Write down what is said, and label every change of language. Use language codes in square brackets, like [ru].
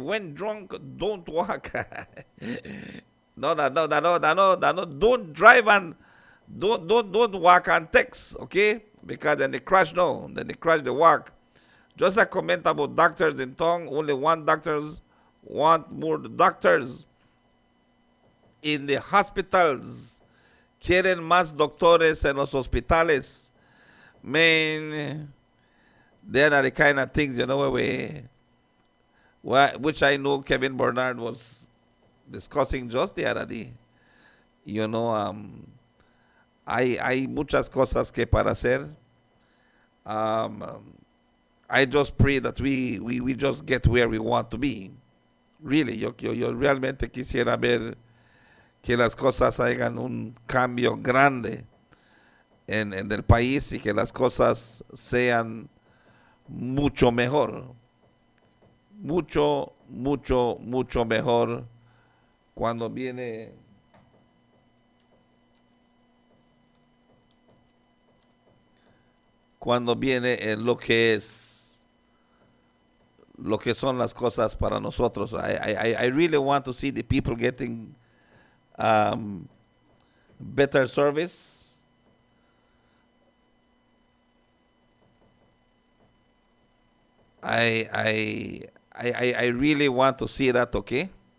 [en] When drunk, don't walk. No, don't drive and don't walk and text, okay? Because then they crash, no. Then they crash the walk. Just a comment about doctors in town. Only one doctors want more doctors in the hospitals. [es] Quieren más doctores en los hospitales. [en] Man, they're not the kind of things, you know, which I know Kevin Bernard was discussing just the other day. You know, [es] hay muchas cosas que para hacer. [en] I just pray that we just get where we want to be. Really, [es] yo realmente quisiera ver que las cosas hagan un cambio grande en el país y que las cosas sean mucho mejor. Mucho mejor cuando viene en lo que son las cosas para nosotros. [en] I really want to see the people getting better service. I really want to see that, okay?